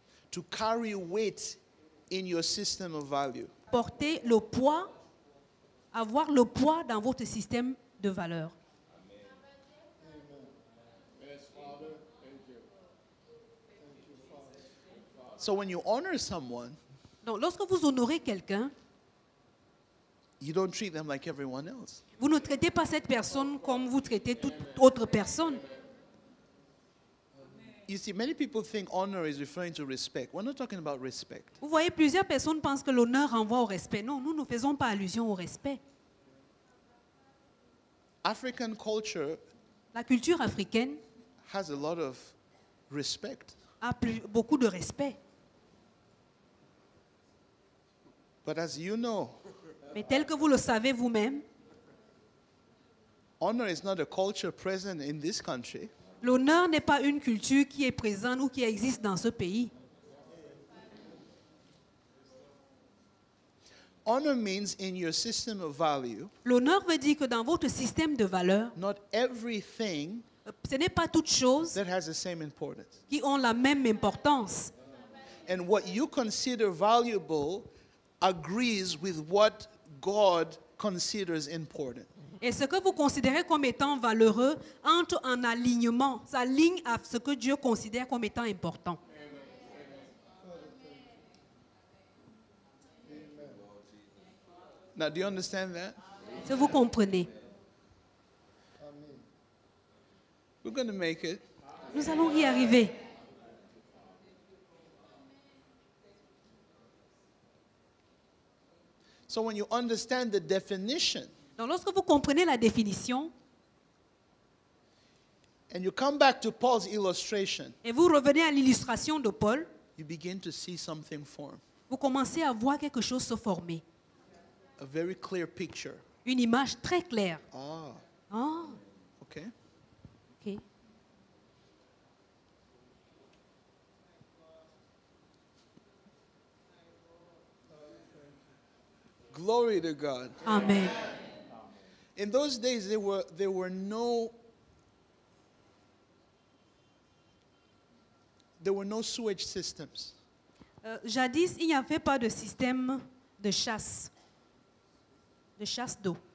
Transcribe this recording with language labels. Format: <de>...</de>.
<en>to carry weight in your system of value.</en> <fr>porter le poids, avoir le poids dans votre système de valeurs.</fr> <en>So when you honor someone,</en> <fr>Donc, lorsque vous honorez quelqu'un,</fr> <en>you don't treat them like everyone else.</en> <fr>vous ne traitez pas cette personne comme vous traitez toute autre personne.</fr> <en>You see, many people think honor is referring to respect. We're not talking about respect.</en> <fr>Vous voyez, plusieurs personnes pensent que l'honneur renvoie au respect. Non, nous ne faisons pas allusion au respect.</fr> <en>African culture</en> <fr>La culture africaine</fr> <en>has a lot of respect.</en> <fr>a beaucoup de respect.</fr> <en>But as you know,</en> <fr>Mais tel que vous le savez vous-même,</fr> <en>honor is not a culture present in this country.</en> <fr>l'honneur n'est pas une culture qui est présente ou qui existe dans ce pays.</fr> <en>Honor means in your system of value,</en> <fr>L'honneur veut dire que dans votre système de valeurs,</fr> <en>not everything</en> <fr>ce n'est pas toutes choses</fr> <en>that has the same importance.</en> <fr>qui ont la même importance.</fr> <en>And what you consider valuable agrees with what God considers important.</en> <fr>Et ce que vous considérez comme étant valeureux entre en alignement, s'aligne à ce que Dieu considère comme étant important.</fr> <en>Now, do you understand that?</en> <fr>Est-ce que vous comprenez?</fr> <en>We're going to make it.</en> <fr>Nous allons y arriver.</fr> <en>So when you understand the definition</en> <fr>Donc lorsque vous comprenez la définition</fr> <en>and you come back to Paul's illustration,</en> <fr>et vous revenez à l'illustration de Paul,</fr> <en>you begin to see something form,</en> <fr>vous commencez à voir quelque chose se former.</fr> <en>a very clear picture.</en> <fr>Une image très claire. Ah, Ah,</fr> <en>okay.</en> <fr>ok.</fr> <en>Glory to God.</en> <fr>Amen.</fr> <en>In those days, there were no sewage systems.</en> <fr>Jadis, il n'y avait pas de système de chasse d'eau.</fr>